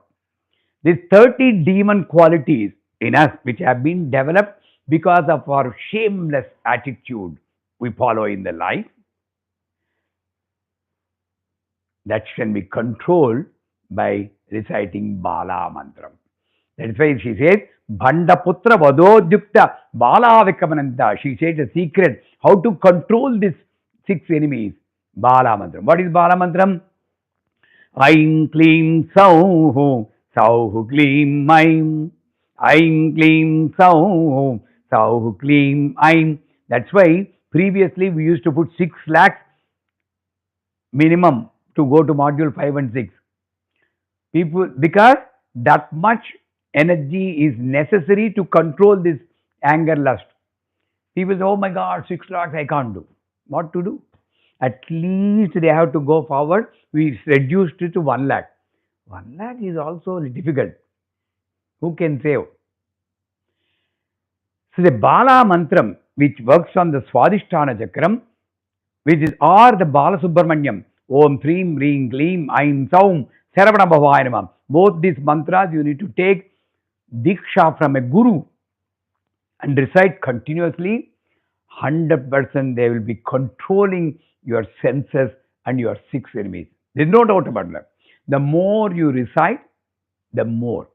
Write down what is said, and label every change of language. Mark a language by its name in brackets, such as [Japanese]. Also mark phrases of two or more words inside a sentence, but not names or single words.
[English] These 30 demon qualities in us, which have been developed because of our shameless attitude we follow in the life, that can be controlled by reciting Bala Mantram. That is why she says, [Sanskrit] Bhandaputra Vadodyukta Bala Vikamananta. [English] She said the secret how to control these six enemies. Bala Mantram. What is Bala Mantram? [Sanskrit] Aim Klim Sauhu Sauhu Klim Aim. Aim Klim Sauhu Sauhu Klim Aim. [English] That's why previously we used to put 6 lakhs minimum to go to module 5 and 6. People, because that much energy is necessary to control this anger lust. People say, oh my God, 6 lakhs I can't do. What to do? At least they have to go forward. We reduced it to 1 lakh. 1 lakh is also difficult. Who can save? So the Bala Mantram, which works on the Swadhisthana Chakram, which is or the Bala Subramanyam, [Sanskrit] Om Threem Reem Gleem Aim Saum Saravana Bhavaya. [English] Both these mantras you need to take Diksha from a Guru and recite continuously. 100% they will be controlling your senses and your 6 enemies. There is no doubt about that. The more you recite, the more.